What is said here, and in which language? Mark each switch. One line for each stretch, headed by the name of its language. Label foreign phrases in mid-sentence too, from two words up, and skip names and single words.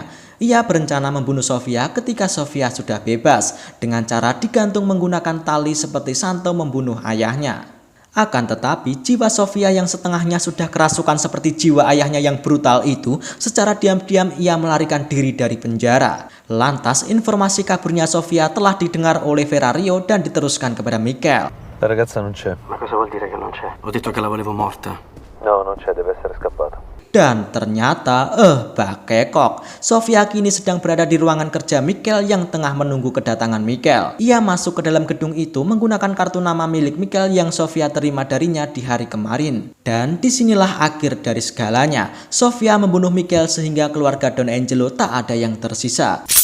Indonesian: Ia berencana membunuh Sofia ketika Sofia sudah bebas dengan cara digantung menggunakan tali seperti Santo membunuh ayahnya. Akan tetapi jiwa Sofia yang setengahnya sudah kerasukan seperti jiwa ayahnya yang brutal itu, secara diam-diam ia melarikan diri dari penjara. Lantas informasi kaburnya Sofia telah didengar oleh Ferrario dan diteruskan kepada Michael.
Italian: La ragazza non c'è. Ma cosa vuol dire che non c'è? Ho detto che la volevo morta. No, non c'è, deve essere scappata.
Indonesian: Dan ternyata, bakekok. Sofia kini sedang berada di ruangan kerja Michael yang tengah menunggu kedatangan Michael. Ia masuk ke dalam gedung itu menggunakan kartu nama milik Michael yang Sofia terima darinya di hari kemarin. Dan disinilah akhir dari segalanya. Sofia membunuh Michael sehingga keluarga Don Angelo tak ada yang tersisa.